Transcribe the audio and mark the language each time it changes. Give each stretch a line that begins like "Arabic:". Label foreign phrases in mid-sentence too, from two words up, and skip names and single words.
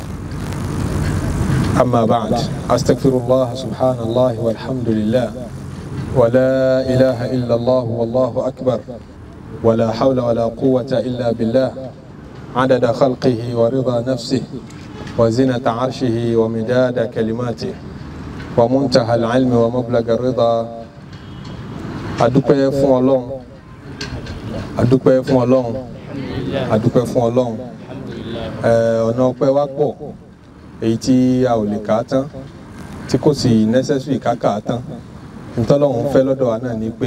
Arabic: أما بعد أستغفر الله سبحان الله والحمد لله ولا إله إلا الله والله أكبر ولا حول ولا قوة إلا بالله عدد خلقه ورضا نفسه وزنة عرشه ومداد كلماته ومنتهى العلم ومبلغ الرضا
Yoruba: adúpẹ́ fún Ọlọ́run adúpẹ́ fún Ọlọ́run adúpẹ́ fún Ọlọ́run ọ̀nà ọpẹ́ wa pọ̀ èyí tí a ò lè kà á tán tí kò sì necessary ká kà á tán ntọ́lọ́run fẹ́ lọ́dọ̀ wa náà ni pé